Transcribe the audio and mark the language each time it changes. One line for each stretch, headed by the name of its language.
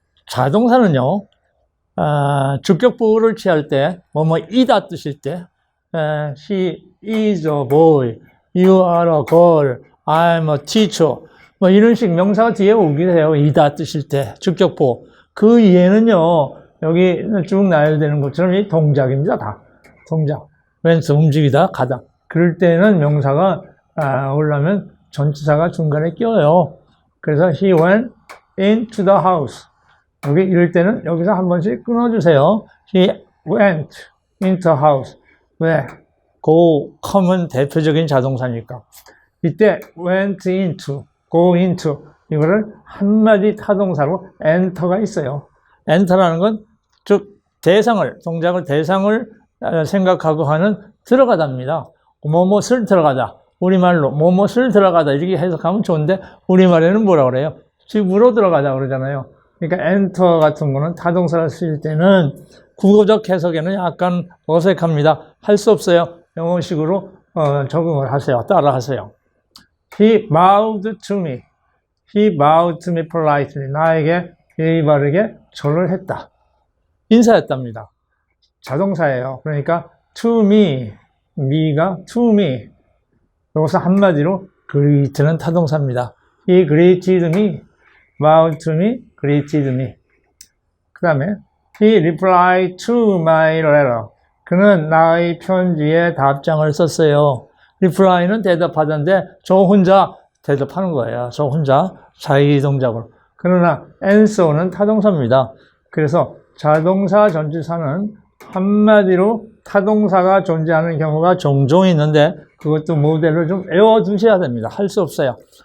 Korean: 자동사는요, 주격부를 취할 때, 이다 뜻일 때,
English: she is a boy, you are a girl, I'm a teacher,
Korean: 이런 식 명사가 뒤에 오기도 해요. 이다 뜻일 때, 주격부. 그 이해는요, 여기 쭉 나열되는 것처럼 이 동작입니다. 다. 동작. 왼손 움직이다, 가다. 그럴 때는 명사가 오려면 전치사가 중간에 껴요. 그래서
English: he went into the house.
Korean: 여기 이럴 때는 여기서 한 번씩 끊어주세요.
English: He went into the house.
Korean: 왜? go, come은 대표적인 자동사니까. 이때
English: went into, go into
Korean: 이거를 한마디 타동사로 enter가 있어요. enter라는 건 즉 동작을 대상을 생각하고 하는 들어가다입니다. 뭐뭇을 들어가다. 우리말로 뭐뭇을 들어가다 이렇게 해석하면 좋은데 우리말에는 뭐라 그래요? 집으로 들어가다 그러잖아요. 그러니까 enter 같은 거는 타동사를 쓸 때는 국어적 해석에는 약간 어색합니다. 할 수 없어요. 영어식으로 적응을 하세요. 따라 하세요.
English: He bowed to me. He bowed to me politely.
Korean: 나에게 예의 바르게 절을 했다. 인사했답니다. 자동사예요. 그러니까 to me, me가 to me. 여기서 한마디로 greet는 타동사입니다.
English: He greeted me, bowed to me, greeted me.
Korean: 그 다음에
English: he replied to my letter.
Korean: 그는 나의 편지에 답장을 썼어요. reply는 대답하던데 저 혼자 대답하는 거예요. 저 혼자 자기 동작으로. 그러나 answer는 타동사입니다. 그래서 자동사 전치사는 한마디로 타동사가 존재하는 경우가 종종 있는데 그것도 모델을 좀 외워두셔야 됩니다. 할 수 없어요.